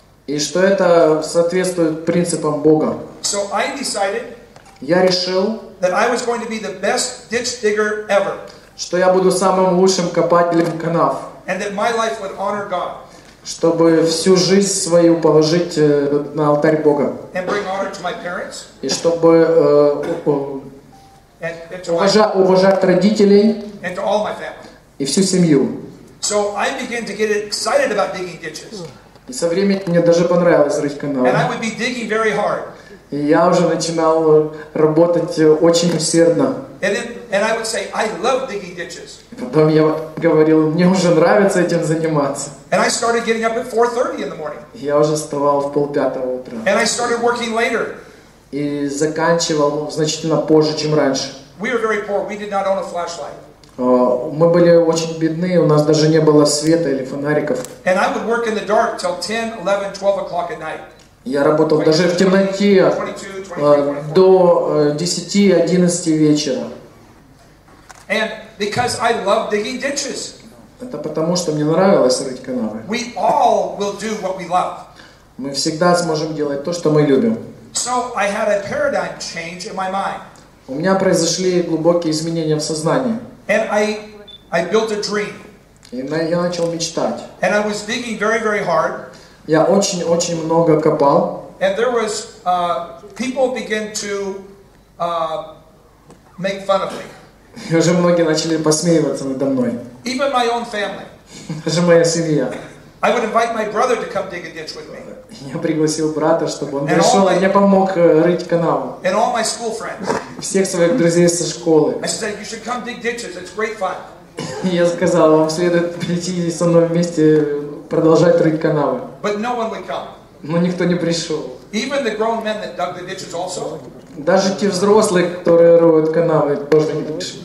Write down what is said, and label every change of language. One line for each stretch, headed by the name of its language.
Russian: И что это соответствует принципам Бога.
English: So I decided
Russian: Я решил,
English: that I was going to be the best ditch digger ever.
Russian: что я буду самым лучшим копателем канав,
English: And that my life would honor God.
Russian: чтобы всю жизнь свою положить на алтарь Бога.
English: And bring honor to my parents.
Russian: И чтобы
English: And to my,
Russian: уважать родителей
English: and to all my family.
Russian: и всю семью.
English: So I began to get excited about digging ditches.
Russian: И со временем мне даже понравилось рыть канавы.
English: And I would be digging very hard.
Russian: И я уже начинал работать очень усердно.
English: And I would say, I love digging ditches.
Russian: Потом я говорил: мне уже нравится этим заниматься.
English: And I started getting up at 4:30 in the morning.
Russian: Я уже вставал в 4:30 утра.
English: And I started working later.
Russian: И заканчивал значительно позже, чем раньше.
English: We were very poor. We did not own a flashlight.
Russian: Мы были очень бедны, у нас даже не было света или фонариков.
English: And I would work in the dark till 10, 11, 12 o'clock at night.
Russian: Я работал даже в темноте 22, 23, 24. до 10-11 вечера.
English: And because I love digging ditches.
Russian: Это потому, что мне нравилось рыть канавы.
English: We all will do what we love.
Russian: Мы всегда сможем делать то, что мы любим.
English: So I had a paradigm change in my mind.
Russian: У меня произошли глубокие изменения в сознании.
English: And I built a dream.
Russian: И я начал мечтать.
English: And I was digging very, very hard.
Russian: Я очень много копал.
English: And there was people began to make fun of me.
Russian: И уже многие начали посмеиваться надо мной.
English: Even my own family.
Russian: Даже моя семья.
English: I would invite my brother to come dig a ditch with me.
Russian: Я пригласил брата, чтобы он пришел и мне помог рыть канаву.
English: And all my school friends.
Russian: Всех своих друзей со школы.
English: I said, you should come dig ditches. It's great fun.
Russian: И я сказал, вам следует прийти со мной вместе продолжать рыть канавы.
English: But no one would come.
Russian: Но никто не пришел.
English: Even the grown men that dug the ditches also.
Russian: Даже те взрослые, которые роют канавы, тоже не пришли.